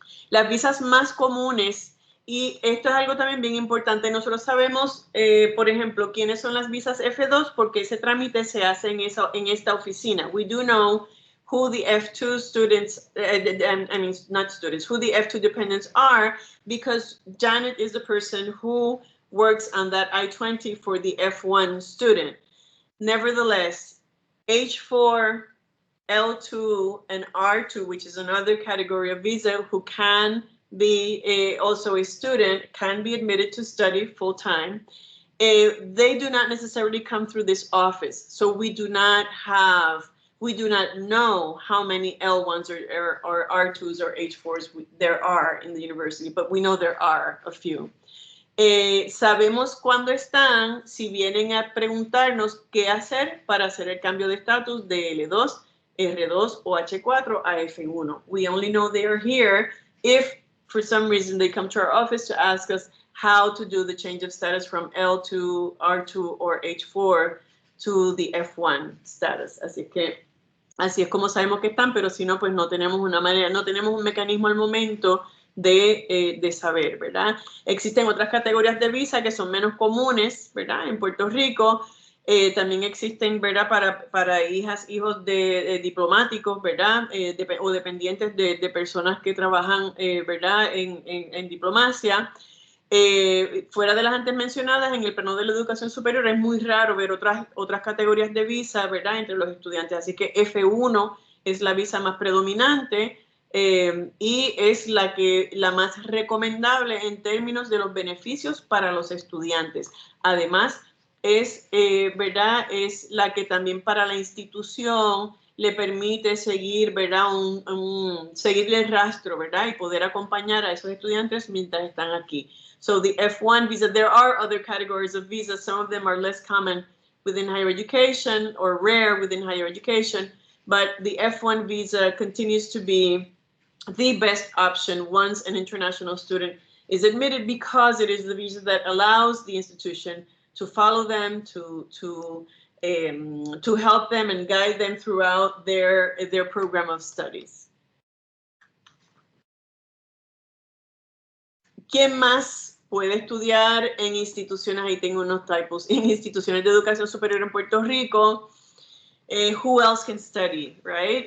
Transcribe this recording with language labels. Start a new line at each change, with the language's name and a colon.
Spanish: Las visas más comunes, y esto es algo también bien importante, nosotros sabemos, por ejemplo, quiénes son las visas F2, porque ese trámite se hace en esta oficina.
English: We do know who the F2 students, who the F2 dependents are, because Janet is the person who works on that I-20 for the F1 student. Nevertheless, H4, L2, and R2, which is another category of visa, who can be also a student, can be admitted to study full-time. They do not necessarily come through this office, so we do not have We do not know how many L1s or R2s or H4s there are in the university, but we know there are a few.
Spanish: Sabemos cuándo están, si vienen a preguntarnos qué hacer para hacer el cambio de estatus de L2, R2 o H4 a F1.
English: We only know they are here if for some reason they come to our office to ask us how to do the change of status from L2, R2 or H4 to the F1 status.
Spanish: Así es como sabemos que están, pero si no, pues no tenemos una manera, no tenemos un mecanismo al momento de saber, ¿verdad? Existen otras categorías de visa que son menos comunes, ¿verdad? En Puerto Rico también existen, ¿verdad? Para hijos de diplomáticos, ¿verdad? O dependientes de personas que trabajan, ¿verdad? En diplomacia. Fuera de las antes mencionadas, en el plano de la educación superior es muy raro ver otras categorías de visa, ¿verdad? Entre los estudiantes. Así que F1 es la visa más predominante. Y es la más recomendable en términos de los beneficios para los estudiantes. Además, ¿verdad? Es la que también para la institución le permite seguir, ¿verdad? Seguirle el rastro, ¿verdad? Y poder acompañar a esos estudiantes mientras están aquí.
English: So the F1 visa, there are other categories of visas. Some of them are less common within higher education or rare within higher education, but the F1 visa continues to be the best option once an international student is admitted, because it is the visa that allows the institution to follow them, to help them and guide them throughout their program of studies.
Spanish: ¿Quién más puede estudiar en instituciones? Ahí tengo unos typos. En instituciones de educación superior en Puerto Rico.
English: Who else can study, right?